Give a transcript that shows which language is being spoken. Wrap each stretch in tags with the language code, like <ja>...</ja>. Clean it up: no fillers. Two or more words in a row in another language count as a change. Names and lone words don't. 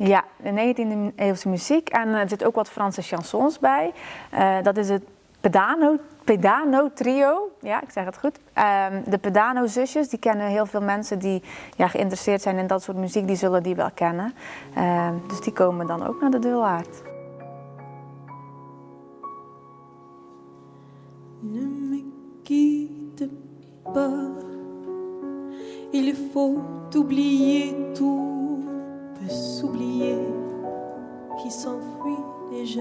<nl>Ja, de 19e eeuwse muziek en er zit ook wat Franse chansons bij. Dat is het Pedano trio, ja, ik zeg het goed. De Pedano zusjes, die kennen heel veel mensen die geïnteresseerd zijn in dat soort muziek, die zullen die wel kennen. Dus die komen dan ook naar de Dullard.</nl> <fr>Ne me quitte pas, il faut oublier tout, peut s'oublier qui s'enfuit déjà.</fr>